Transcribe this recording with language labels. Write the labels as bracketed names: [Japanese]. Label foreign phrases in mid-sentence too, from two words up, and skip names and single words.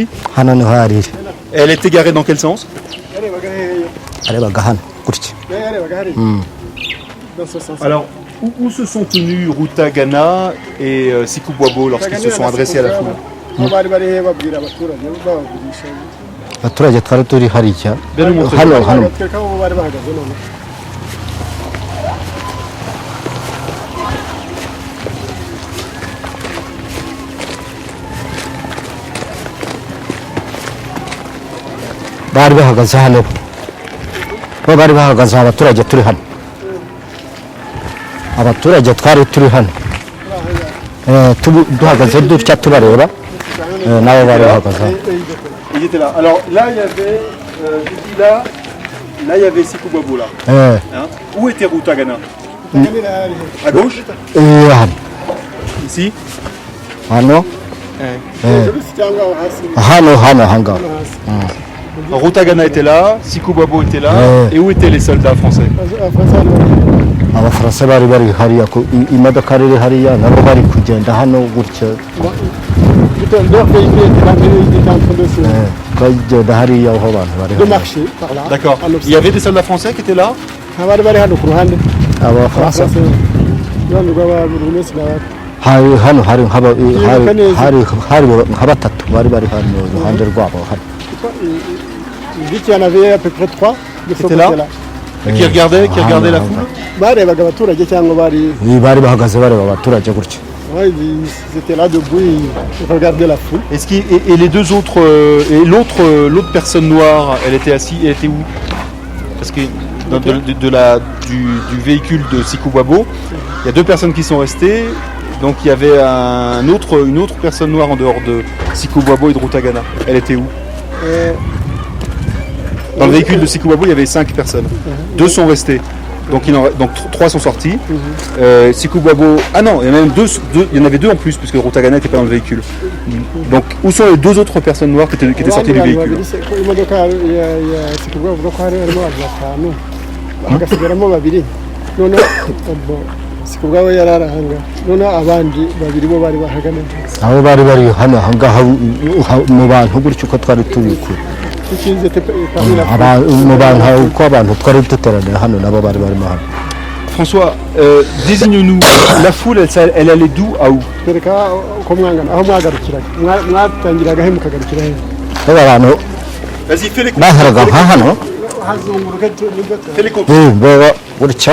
[Kinyarwanda] hano niho yari iri. [French] Elle était garée dans quel sens? [Kinyarwanda] Yarebaga he? yarebaga hano gutya. Yarebaga hari? [French] Dans ce sens. Alors, où se sont tenus Ruta Gana et Sikou Boabo lorsqu'ils se sont adressés à la foule? [Kinyarwanda] Aho bari bari he babwira abaturage babavugisha. abaturage twari turi hariya [French] Bien nous montrer. [Kinyarwanda] hano Twereka aho bari bahagaze none. bari bahagaze hano bo bari bahagaze aha, abaturage turi hano, abaturage twari turi hano duhagaze dutya tubareba, nabo bari bahagaze hano. [French] Ils étaient là. Alors là il y avait, là il y avait Sikou Boabo là. Hein? Où était Ruta Gana? À gauche? [Kinyarwanda] hano [French] Ici? [Kinyarwanda] hano hejuru si cyangwa aho hasi hano ahangaha hano hasi [French] Rutagana était là, Sikou Babo était là, et où étaient les soldats français? [Kinyarwanda] abafaransa bari bari abafaransa bari bari hariya imodoka riri hariya nabo bari kugenda hano gutya [French] leur véhicule était là, mais ils étaient en train de se [Kinyarwanda] bagenda hariya aho abantu bari [French] de marcher par là. D'accord. en Il y observant. avait des soldats français qui étaient là? [Kinyarwanda] Abari bari hano ku ruhande abafaransa uruhande rwa buri wese n'abandi hari hano hari Yibuka neza. hari nka batatu bari hano iruhande rwabo hano [French] il dit qu'il y en avait à peu près 3 de ce C'était là côté-là. Qui regardaient la foule? [Kinyarwanda] barebaga abaturage cyangwa bari bari bahagaze bareba abaturage gutya [French] ouais, ils étaient là debout ils regardaient la foule. Est-ce et les deux autres et l'autre personne noire, elle était où? Parce que du véhicule de Sikou Babo, il y a deux personnes qui sont restées. Donc il y avait une autre personne noire en dehors de Sikou Babo et de Rutagana. Elle était où? Dans le véhicule de Sikou Babo, il y avait 5 personnes. 2 sont restés. Donc 3 sont sortis. Sikou Babo... Ah non, il y en a même il y en avait 2 en plus, puisque Rutagana n'était pas dans le véhicule. Donc où sont les 2 autres personnes noires qui étaient sorties du véhicule? [Kinyarwanda] imodoka ya Sikubwa bavuga ko harimo abantu batanu hagasigaramo babiri noneho Sikubwa we yari arahanga noneho abandi babiri bo bari bahagana abo bari hano ahangaha mu bantu gutya uko twari tubikura [French] ils étaient parmi la [Kinyarwanda] mu bantu uko abantu twari duteraniye hano nabo bari barimo hano. [French] François, désigne-nous, la foule, elle allait d'où à où? [Kinyarwanda] twereka uko mwangana aho mwagarukiraga mwatangiraga he mukagarukira he abo bantu [French] Vas-y, fais les comptes. [Kinyarwanda] baheraga nka hano hazunguruke [French] Fais les comptes. [Kinyarwanda] baba gutya